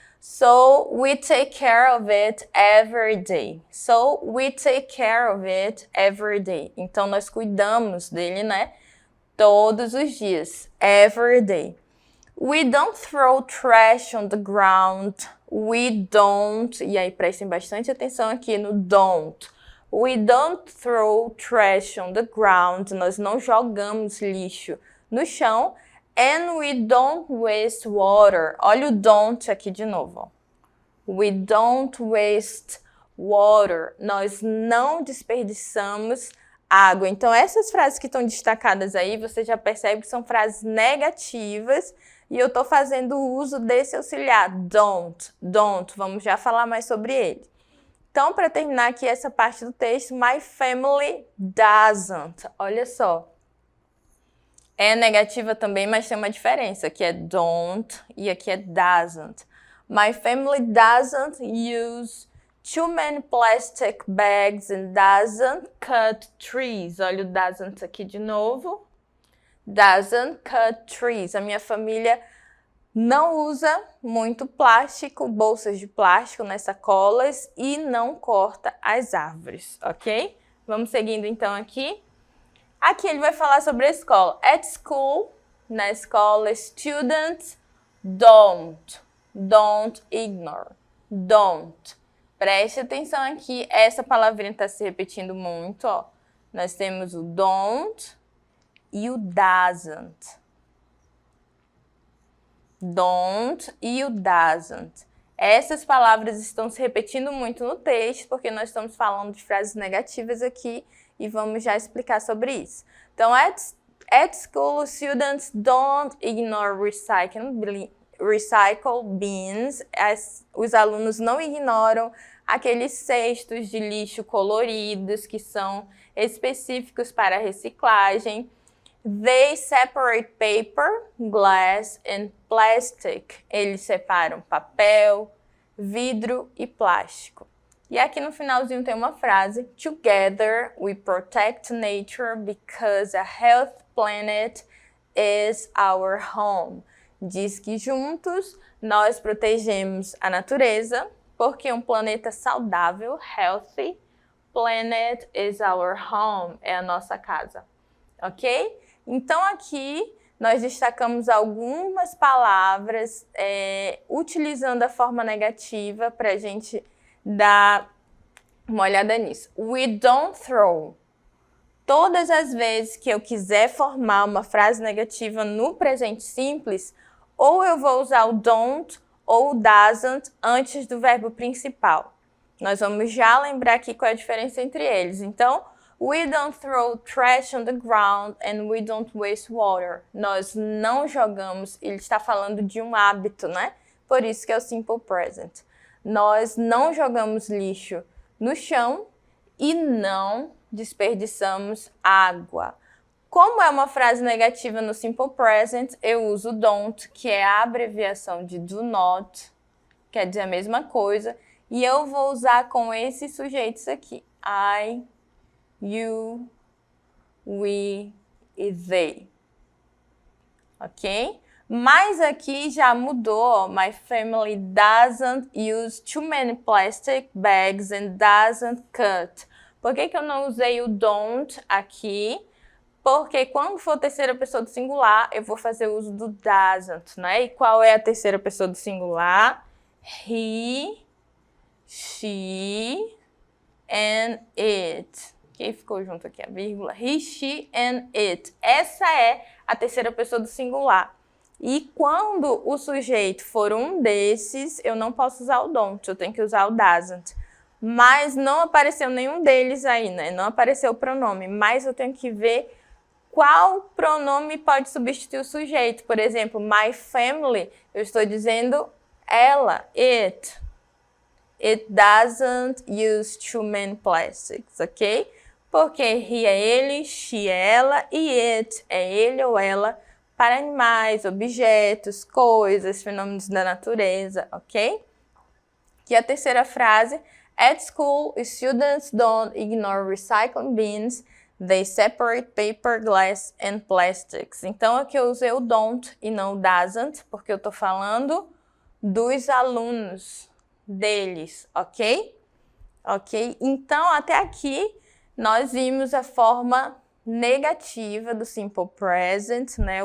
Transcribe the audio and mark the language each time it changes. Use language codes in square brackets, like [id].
[en] So we take care of it every day. So we take care of it every day. [pt] Então nós cuidamos dele, né? Todos os dias. [en] Every day. We don't throw trash on the ground. We don't. [pt] E aí prestem bastante atenção aqui no don't. [en] We don't throw trash on the ground. [pt] Nós não jogamos lixo no chão. [en] And we don't waste water. [pt] Olha o don't aqui de novo. [en] We don't waste water. [pt] Nós não desperdiçamos água. Então, essas frases que estão destacadas aí, você já percebe que são frases negativas e eu estou fazendo uso desse auxiliar. Don't. Vamos já falar mais sobre ele. Então, para terminar aqui essa parte do texto, [en] my family doesn't. [pt] Olha só. É negativa também, mas tem uma diferença. Aqui é don't e aqui é doesn't. [en] My family doesn't use too many plastic bags and doesn't cut trees. [pt] Olha o doesn't aqui de novo. [en] doesn't cut trees. [pt] A minha família não usa muito plástico, bolsas de plástico, né, sacolas, e não corta as árvores, ok? Vamos seguindo então aqui. Aqui ele vai falar sobre a escola. [en] At school, [pt] na escola, [en] students don't ignore, don't. [pt] Preste atenção aqui, essa palavrinha está se repetindo muito, ó. Nós temos o don't e o doesn't. Don't e o doesn't. Essas palavras estão se repetindo muito no texto, porque nós estamos falando de frases negativas aqui e vamos já explicar sobre isso. [en] Então, at school, students don't ignore recycle bins. [pt] Os alunos não ignoram aqueles cestos de lixo coloridos que são específicos para reciclagem. [en] They separate paper, glass and plastic. [pt] Eles separam papel, vidro e plástico. E aqui no finalzinho tem uma frase. [en] Together we protect nature because a healthy planet is our home. [pt] Diz que juntos nós protegemos a natureza porque um planeta saudável, [en] healthy, planet is our home, [pt] é a nossa casa, ok? Então aqui nós destacamos algumas palavras utilizando a forma negativa para a gente dar uma olhada nisso. [en] We don't throw. [pt] Todas as vezes que eu quiser formar uma frase negativa no presente simples, ou eu vou usar o don't ou o doesn't antes do verbo principal. Nós vamos já lembrar aqui qual é a diferença entre eles. [en] Então, we don't throw trash on the ground and we don't waste water. [pt] Nós não jogamos, ele está falando de um hábito, né? Por isso que é o simple present. Nós não jogamos lixo no chão e não desperdiçamos água. Como é uma frase negativa no simple present, eu uso don't, que é a abreviação de do not, quer dizer a mesma coisa, e eu vou usar com esses sujeitos aqui. [en] I, you, we e they. Ok? [pt] Mas aqui já mudou. [en] My family doesn't use too many plastic bags and doesn't cut. [pt] Por que que eu não usei o don't aqui? Porque quando for terceira pessoa do singular, eu vou fazer uso do doesn't, né? E qual é a terceira pessoa do singular? [en] He, she and it. [pt] Quem ficou junto aqui? A vírgula. [en] He, she and it. [pt] Essa é a terceira pessoa do singular. E quando o sujeito for um desses, eu não posso usar o don't, eu tenho que usar o doesn't. Mas não apareceu nenhum deles aí, né? Não apareceu o pronome, mas eu tenho que ver qual pronome pode substituir o sujeito. Por exemplo, [en] my family, [pt] eu estou dizendo ela, it. [en] It doesn't use too many plastics, ok? [pt] Porque he é ele, she é ela e it é ele ou ela para animais, objetos, coisas, fenômenos da natureza, ok? E a terceira frase, [en] at school, students don't ignore recycling bins, they separate paper, glass and plastics. [pt] Então aqui eu usei o don't e não o doesn't, porque eu estou falando dos alunos, deles, ok? Ok? Então até aqui nós vimos a forma negativa do simple present, né?